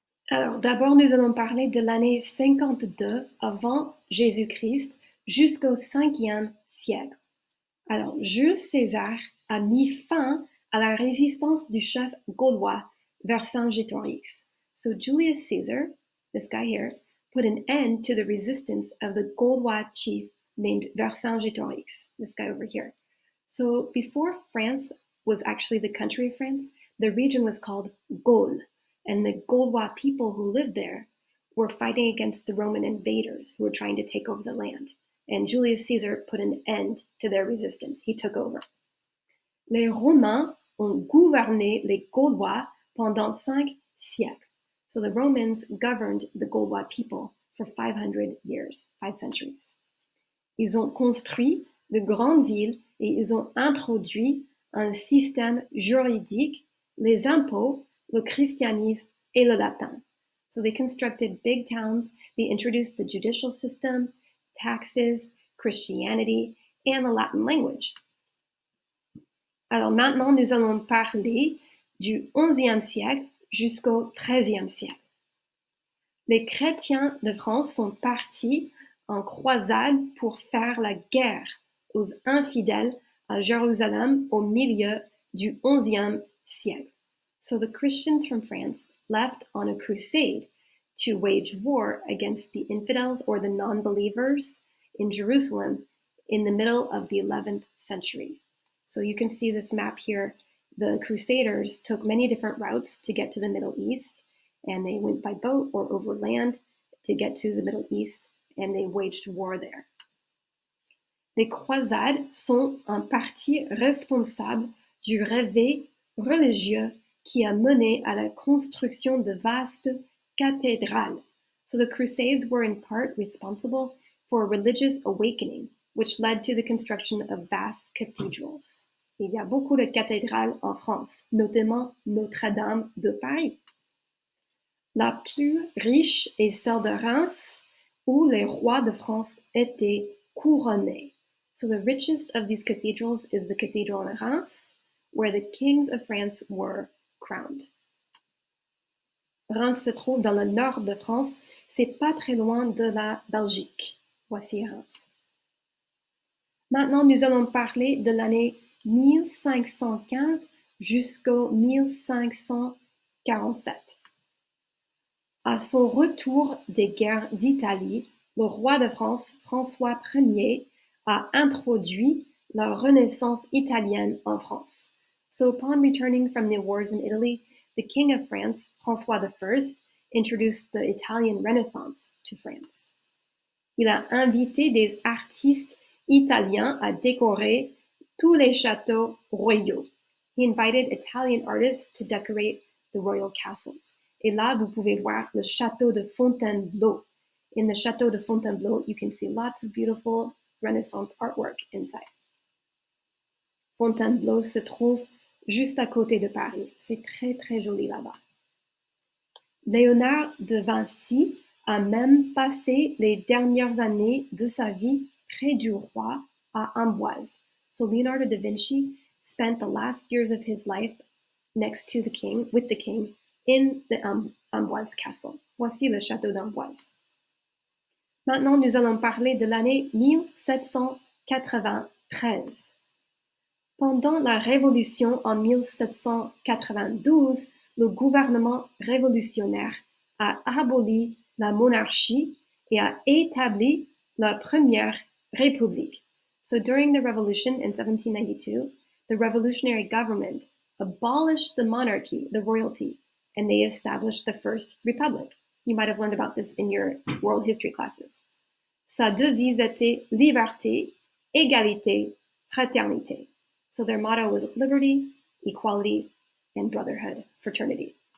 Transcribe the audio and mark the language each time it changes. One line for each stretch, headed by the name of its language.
French: Alors, d'abord, nous allons parler de l'année 52 avant Jésus-Christ jusqu'au 5e siècle. Alors, Jules César a mis fin à la résistance du chef gaulois Vercingétorix.
English: So Julius Caesar, this guy here, put an end to the resistance of the Gaulois chief named Vercingétorix, this guy over here. So before France was actually the country of France, the region was called Gaul. And the Gaulois people who lived there were fighting against the Roman invaders who were trying to take over the land. And Julius Caesar put an end to their resistance. He took over.
French: Les Romains ont gouverné les Gaulois pendant 5 siècles.
English: So the Romans governed the Gaulois people for 500 years, 5 centuries.
French: Ils ont construit de grandes villes et ils ont introduit un système juridique, les impôts, le christianisme et le latin.
English: So they constructed big towns, they introduced the judicial system, taxes, Christianity, and the Latin language.
French: Alors maintenant, nous allons parler du 11e siècle jusqu'au 13e siècle. Les chrétiens de France sont partis en croisade pour faire la guerre aux infidèles à Jérusalem au milieu du 11e siècle.
English: So the Christians from France left on a crusade to wage war against the infidels or the non-believers in Jerusalem in the middle of the 11th century. So you can see this map here. The Crusaders took many different routes to get to the Middle East, and they went by boat or over land to get to the Middle East, and they waged war there.
French: Les croisades sont en partie responsables du réveil religieux qui a mené à la construction de vastes cathédrales.
English: So the Crusades were in part responsible for a religious awakening, which led to the construction of vast cathedrals.
French: Il y a beaucoup de cathédrales en France, notamment Notre-Dame de Paris. La plus riche est celle de Reims, où les rois de France étaient couronnés.
English: So the richest of these cathedrals is the cathedral in Reims, where the kings of France were crowned.
French: Reims se trouve dans le nord de France, c'est pas très loin de la Belgique. Voici Reims. Maintenant, nous allons parler de l'année 1515 jusqu'au 1547. À son retour des guerres d'Italie, le roi de France, François Ier, a introduit la Renaissance italienne en France.
English: So upon returning from the wars in Italy, the King of France, François I, introduced the Italian Renaissance to France.
French: Il a invité des artistes italiens à décorer tous les châteaux royaux.
English: He invited Italian artists to decorate the royal castles.
French: Et là, vous pouvez voir le château de Fontainebleau.
English: In the château de Fontainebleau, you can see lots of beautiful Renaissance artwork inside.
French: Fontainebleau se trouve juste à côté de Paris. C'est très, très joli là-bas. Léonard de Vinci a même passé les dernières années de sa vie près du roi à Amboise.
English: So Leonardo da Vinci spent the last years of his life next to the king, with the king, in the Amboise Castle.
French: Voici le château d'Amboise. Maintenant, nous allons parler de l'année 1793. Pendant la Révolution en 1792, le gouvernement révolutionnaire a aboli la monarchie et a établi la première République.
English: So during the revolution in 1792, the revolutionary government abolished the monarchy, the royalty, and they established the first republic. You might have learned about this in your world history classes.
French: Sa devise était liberté, égalité, fraternité.
English: So their motto was liberty, equality, and brotherhood, fraternity.